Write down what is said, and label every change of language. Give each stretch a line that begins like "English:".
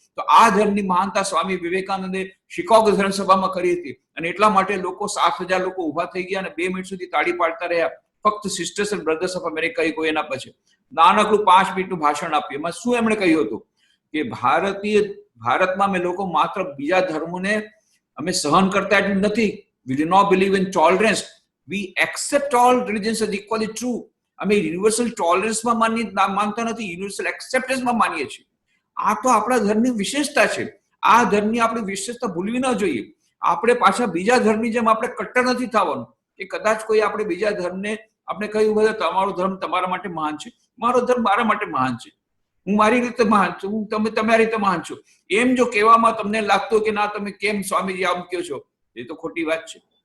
Gujarati: તો આ ધર્મની મહાનતા સ્વામી વિવેકાનંદે શિકાગો ધર્મસભામાં કરી હતી અને એટલા માટે લોકો 7,000 લોકો ઉભા થઈ ગયા અને 2 મિનિટ સુધી તાળી પાડતા રહ્યા. ફક્ત
English: sisters and brothers of America
Gujarati: કોઈ એના પછી નાનકડું 5 મિનિટનું ભાષણ આપ્યું. એમાં શું એમણે કહ્યું હતું કે ભારતમાં અમે લોકો માત્ર બીજા ધર્મોને અમે સહન કરતા એટલું નથી.
English: We do not believe in tolerance. We accept all religions as equally true.
Gujarati: અમે યુનિવર્સલ ટોલરન્સમાં માનતા નથી, યુનિવર્સલ એક્સેપ્ટન્સમાં માનીએ છીએ. આ તો આપણા ધર્મની વિશેષતા છે. આ ધર્મની આપણી વિશેષતા ભૂલવી ન જોઈએ. આપણે પાછા બીજા ધર્મની જેમ આપણે કટ્ટર નથી થવાનું કે કદાચ કોઈ આપણે બીજા ધર્મને આપણે કહ્યું હોય તમારો ધર્મ તમારા માટે મહાન છે, મારો ધર્મ મારા માટે મહાન છે, હું મારી રીતે મહાન છું, તમે તમારી રીતે મહાન છો, એમ જો કહેવામાં તમને લાગતું કે ના તમે કેમ સ્વામીજી આમ કહો છો, એ તો ખોટી વાત છે.